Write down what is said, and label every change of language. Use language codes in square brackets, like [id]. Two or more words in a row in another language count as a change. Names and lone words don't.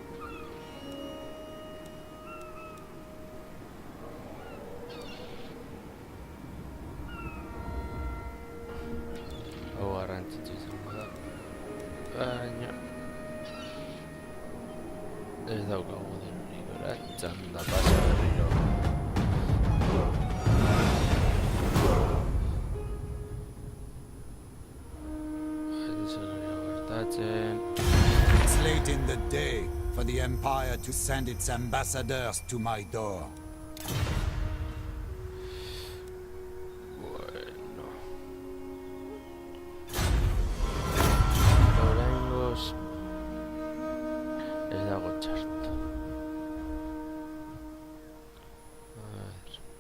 [eu] Hau garrantzitsu izango da. Baina... ez daukagu dirurik ora, txanda pasa berriro. [en] It's late in the day for the Empire to send its ambassadors to my door. [eu] Bueno. Oraingoz ez dago txarto. [es] A ver.